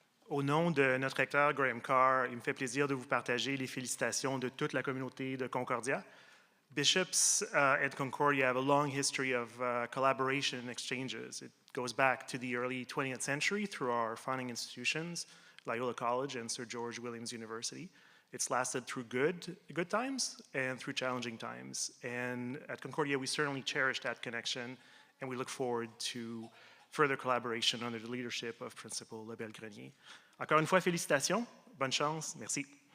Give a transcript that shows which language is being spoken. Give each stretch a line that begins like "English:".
French: Au nom de notre recteur, Graham Carr, il me fait plaisir de vous partager les félicitations de toute la communauté de Concordia.
English: Bishops at Concordia have a long history of collaboration and exchanges. It goes back to the early 20th century through our founding institutions, Loyola College and Sir George Williams University. It's lasted through good times and through challenging times. And at Concordia, we certainly cherish that connection, and we look forward to further collaboration under the leadership of Principal Lebel-Grenier.
French: Encore une fois, félicitations, bonne chance, merci.